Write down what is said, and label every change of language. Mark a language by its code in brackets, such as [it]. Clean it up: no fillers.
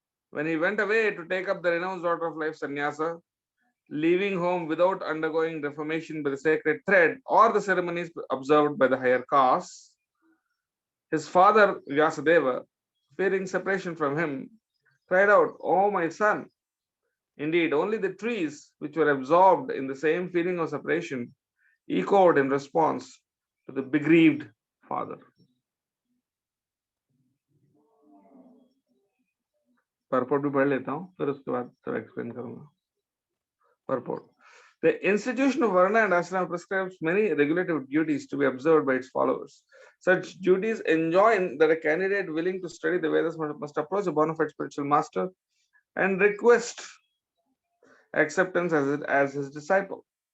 [en] When he went away to take up the renounced order of life sannyasa, leaving home without undergoing reformation by the sacred thread or the ceremonies observed by the higher castes, his father Vyasadeva, fearing separation from him, cried out, O my son! Indeed, only the trees which were absorbed in the same feeling of separation echoed in response to the bereaved father. [hi] Purport भी पढ़ लेता हूँ, फिर उसके बाद सब explain करूँगा. [en] Purport. The institution of Varna and Ashrama prescribes many regulative duties to be observed by its followers. Such duties enjoin that a candidate willing to study the Vedas must approach a bona fide spiritual master and request acceptance as his disciple.